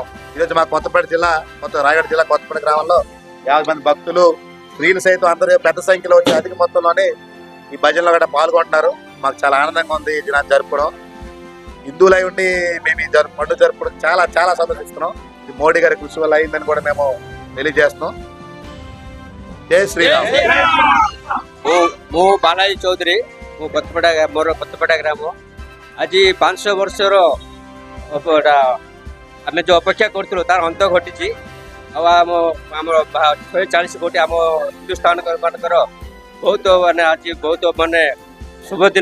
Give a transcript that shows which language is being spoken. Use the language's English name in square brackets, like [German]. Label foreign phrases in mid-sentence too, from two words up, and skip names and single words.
[Telugu] ఈరోజు మా కొత్తపేట జిల్లా, రాయగడ జిల్లా కొత్తపేట గ్రామంలో 50 మంది భక్తులు, స్త్రీలు సైతం అందరూ పెద్ద సంఖ్యలో వచ్చి అధిక మొత్తంలోనే ఈ భజనలో కూడా పాల్గొంటున్నారు। మాకు చాలా ఆనందంగా ఉంది ఈ దినాన్ని జరుపుకోవడం। హిందువులై ఉండి మేము ఈ పండుగ జరుపుకోవడం చాలా చాలా సంతోషిస్తున్నాం। ఇది మోడీ గారి కృషి వల్ల అయిందని కూడా మేము తెలియజేస్తున్నాం। జై శ్రీరామ్। [Odia] ମୁଁ ବାଲାଜୀ ଚୌଧୁରୀ, ମୁଁ ମୋର కొత్తపేట ଗ୍ରାମ। ଆଜି 500 ବର୍ଷର ଆମେ ଯେଉଁ ଅପେକ୍ଷା କରୁଥିଲୁ ତାର ଅନ୍ତ ଘଟିଛି। ଆଉ ଆମର 140 କୋଟି ଆମ ହିନ୍ଦୁସ୍ଥାନ ମାନଙ୍କର ବହୁତ ମାନେ ଆଜି ବହୁତ ମାନେ ଶୁଭ ଦିନ।